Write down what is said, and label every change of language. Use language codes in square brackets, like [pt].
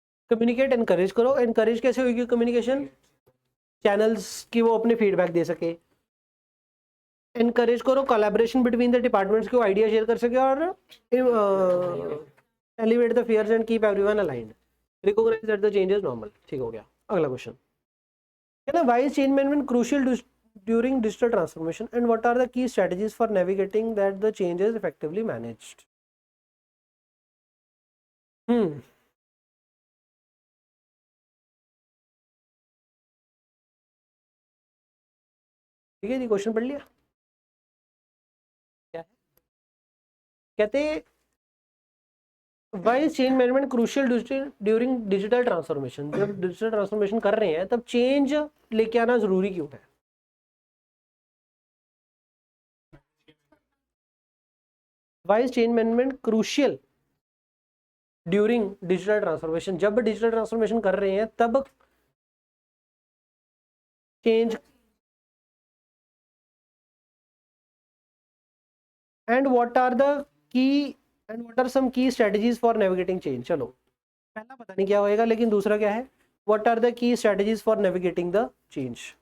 [hi] Communicate encourage करो। Encourage कैसे होगी कम्युनिकेशन, चैनल्स की वो अपने फीडबैक दे सके। [en] Encourage करो collaboration between the departments को idea share कर सके और elevate the fears and keep everyone aligned. Recognise that the change is normal. [hi] ठीक हो गया। अगला क्वेश्चन है ना, [en] Why is change management crucial during digital transformation and what are the key strategies for navigating that the change is effectively managed? [hi] ठीक है जी, question पढ़ लिया। क्या है, कहते [en] why is change management crucial during digital transformation? [hi] जब digital transformation कर रहे हैं तब चेंज लेके आना जरूरी क्यों है? [en] Why is change management crucial during digital transformation? [hi] जब डिजिटल ट्रांसफॉर्मेशन कर रहे हैं तब change, [en] And what are the key and what are some key strategies for navigating change. [hi] चलो पहला पता नहीं क्या होएगा, लेकिन दूसरा क्या है, [en] What are the key strategies for navigating the change.